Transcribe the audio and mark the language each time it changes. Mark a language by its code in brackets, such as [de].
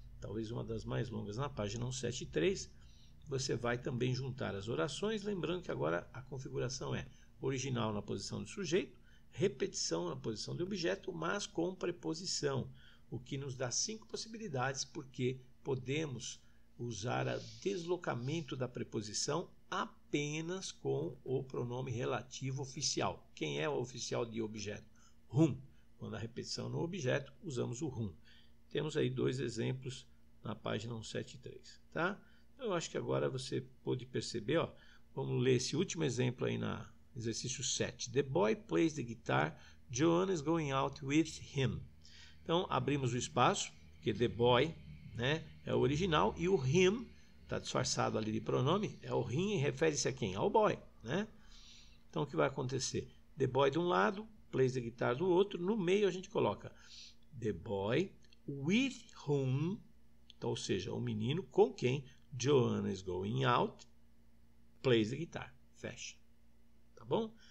[pt] Talvez uma das mais longas, na página 173, você vai também juntar as orações, lembrando que agora a configuração é original na posição do sujeito, repetição na posição do objeto, mas com preposição, o que nos dá 5 possibilidades, porque podemos usar o deslocamento da preposição apenas com o pronome relativo oficial. Quem é o oficial de objeto? Whom. Quando a repetição no objeto, usamos o whom. Temos aí 2 exemplos na página 173. Tá? Eu acho que agora você pode perceber. Ó, vamos ler esse último exemplo aí na exercício 7. [en] The boy plays the guitar. Joanna is going out with him. [pt] Então, abrimos o espaço, porque the boy, né, é o original, e o him, está disfarçado ali de pronome, é o him, refere-se a quem? Ao boy. Né? Então, o que vai acontecer? The boy de um lado, plays the guitar do outro, no meio a gente coloca the boy with whom, então, ou seja, o menino com quem [en] Joanna is going out, plays the guitar. [pt] Fecha. Tá bom?